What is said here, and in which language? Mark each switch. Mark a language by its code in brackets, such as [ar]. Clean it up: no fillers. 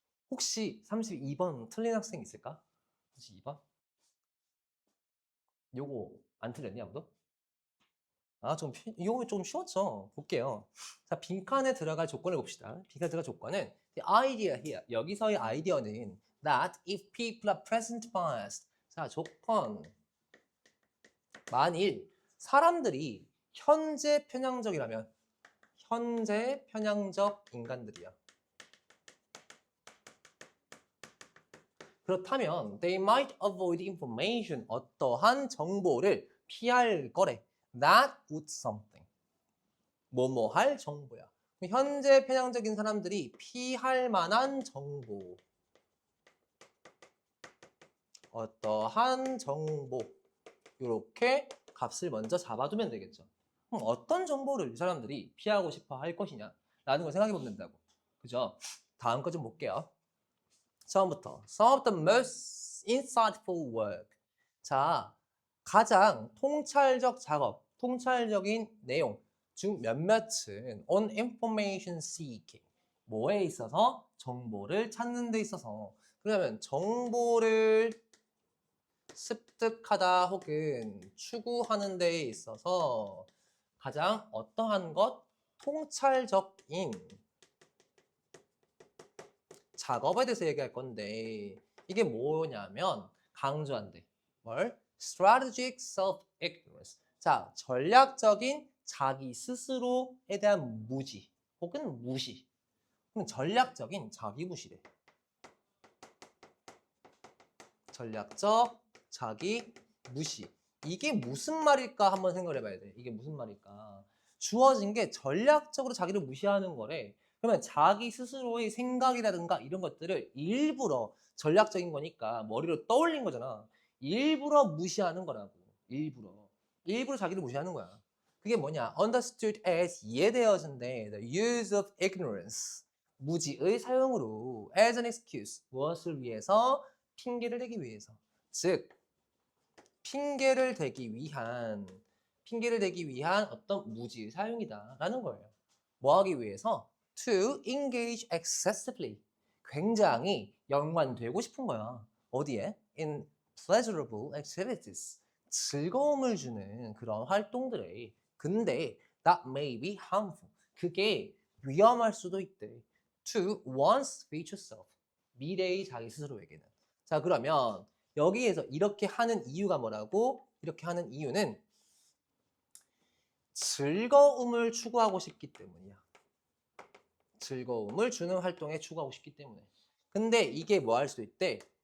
[ko] 혹시 32번 틀린 학생 있을까? 32번? 요거 안 틀렸니 아무도? 이거 좀 쉬웠죠? 볼게요. 자, 빈칸에 들어갈 조건을 봅시다. 빈칸에 들어갈 조건은 [en] the idea here. [ko] 여기서의 아이디어는 [en] that if people are present biased. [ko] 자, 조건. 만일 사람들이 현재 편향적이라면 현재 편향적 인간들이야. 그렇다면 [en] they might avoid information. [ko] 어떠한 정보를 피할 거래. [en] That would something. [ko] 뭐뭐 할 정보야. 현재 편향적인 사람들이 피할 만한 정보. 어떠한 정보. 이렇게 값을 먼저 잡아두면 되겠죠. 그럼 어떤 정보를 이 사람들이 피하고 싶어 할 것이냐 라는 걸 생각해 보면 된다고. 그죠? 다음 거 좀 볼게요. 처음부터 [en] Some of the most insightful work. 자, [ko] 가장 통찰적 작업, 통찰적인 내용 중 몇몇은 [en] on information seeking. [ko] 뭐에 있어서? 정보를 찾는 데 있어서. 그러면 정보를 습득하다 혹은 추구하는 데 있어서 가장 어떠한 것? 통찰적인 작업에 대해서 얘기할 건데 이게 뭐냐면 강조한대. 뭘? [en] Strategic self-ignorance. [ko] 자, 전략적인 자기 스스로에 대한 무지 혹은 무시. 그럼 전략적인 자기 무시래. 전략적 자기 무시. 이게 무슨 말일까 한번 생각을 해봐야 돼. 이게 무슨 말일까? 주어진 게 전략적으로 자기를 무시하는 거래. 그러면 자기 스스로의 생각이라든가 이런 것들을 일부러 전략적인 거니까 머리로 떠올린 거잖아. 일부러 무시하는 거라고. 일부러 자기를 무시하는 거야. 그게 뭐냐? [en] Understood as [ko] 이해되어진대. [en] The use of ignorance. [ko] 무지의 사용으로 [en] as an excuse. [ko] 무엇을 위해서? 핑계를 대기 위해서. 즉 핑계를 대기 위한 어떤 무지의 사용이다라는 거예요. 뭐 하기 위해서? [en] To engage excessively. [ko] 굉장히 연관되고 싶은 거야. 어디에? [en] In pleasurable activities. [ko] 즐거움을 주는 그런 활동들에. 근데 [en] that may be harmful. [ko] 그게 위험할 수도 있대. [en] To one's future self. [ko] 미래의 자기 스스로에게는. 자, 그러면 여기에서 이렇게 하는 이유가 뭐라고? 이렇게 하는 이유는 즐거움을 추구하고 싶기 때문이야. 즐거움을 주는 활동에 추구하고 싶기 때문에. 근데 이게 뭐 할 수 있대?